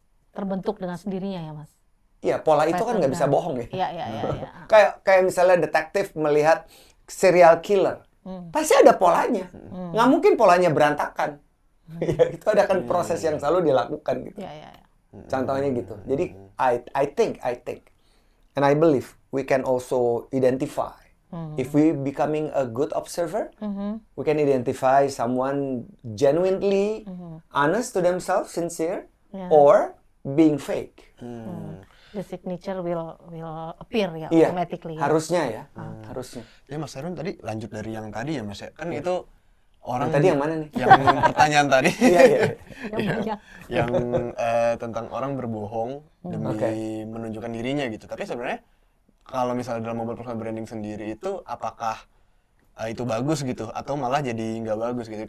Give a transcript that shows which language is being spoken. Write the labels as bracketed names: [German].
[Indonesian] Terbentuk dengan sendirinya ya, Mas? Iya, pola itu kan nggak bisa bohong ya. Iya. Kayak misalnya detektif melihat serial killer. Pasti ada polanya. Nggak mungkin polanya berantakan. Ya, itu ada kan proses yang selalu dilakukan gitu. Iya. Contohnya gitu. Jadi, [English] I think, and I believe we can also identify. If we becoming a good observer, we can identify someone genuinely honest to themselves, sincere, or being fake. The signature will appear ya, [Indonesian] Iya, [English] automatically. [Indonesian] harusnya ya, harusnya. Ya Mas Erwin tadi lanjut dari yang tadi ya Mas ya. Kan itu orang Yang tadi yang mana nih? Yang pertanyaan tadi. Iya. Yang tentang orang berbohong demi menunjukkan dirinya gitu. Tapi sebenarnya kalau misalnya dalam mobile personal branding sendiri itu apakah itu bagus gitu atau malah jadi nggak bagus gitu.